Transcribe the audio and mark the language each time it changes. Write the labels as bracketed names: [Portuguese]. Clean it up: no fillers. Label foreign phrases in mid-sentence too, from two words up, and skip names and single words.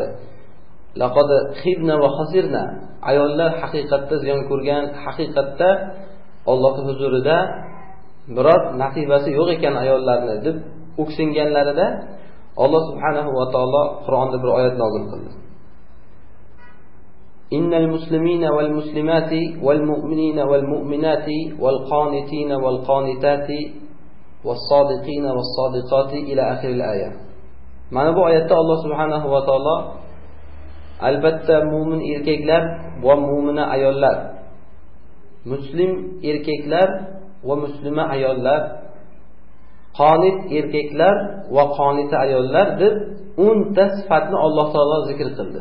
[Arabic] لقد خبنا وخسرنا. [Uzbek] Ayollar haqiqatda ziyon ko'rgan, haqiqatda Allohning huzurida biror nasibasi yo'q ekan ayollarni deb o'ksinganlarida Alloh [Arabic] سبحانه وتعالى [Uzbek] Qur'onda bir oyat nozil qildi. [Arabic] إن المسلمين والمسلمات والمؤمنين والمؤمنات والقانتين والقانتات والصادقين والصادقات إلى آخر الآية. [Uzbek] Mana bu oyatda Alloh [Arabic] سبحانه وتعالى [Uzbek] albatta mu'min erkaklar va mu'mina ayollar, muslim erkaklar va muslima ayollar, qonit erkaklar va qonita ayollar deb 10 ta sifatni Alloh taolo zikr qildi.